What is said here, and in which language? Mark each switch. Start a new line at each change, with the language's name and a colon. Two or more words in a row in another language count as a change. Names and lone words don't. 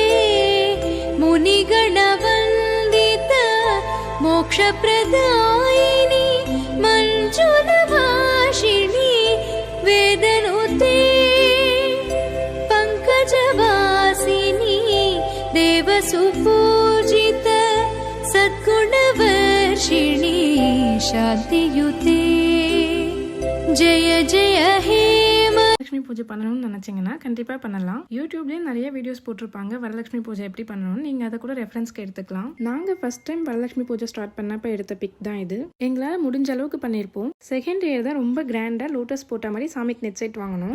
Sanskrit: मुनिगणवन्दित मोक्षप्रदायिनी मञ्जुलभाषिणी वेदनुते पङ्कजवासिनी देवसुपूजित सद्गुणवर्षिणी शान्तियुते जय जय हे
Tamil: வரலட்சுமி பூஜை பண்ணணும்னு நினைச்சீங்கன்னா கண்டிப்பா பண்ணலாம். யூடியூப்லயே நிறைய வீடியோஸ் போட்டிருப்பாங்க வரலட்சுமி பூஜை எப்படி பண்ணணும்னு. நீங்க அதை கூட ரெஃபரன்ஸ்க்கு எடுத்துக்கலாம். நாங்க
English: ஃபர்ஸ்ட் டைம்
Tamil: வரலட்சுமி பூஜை ஸ்டார்ட் பண்ணப்ப எடுத்த பிக் தான் இது. எங்களால முடிஞ்ச அளவுக்கு பண்ணிருப்போம்.
English: செகண்ட் இயர்
Tamil: தான் ரொம்ப கிராண்டா லோட்டஸ் போட்ட மாதிரி சாமிக்கு
English: நெட் செட்
Tamil: வாங்கணும்.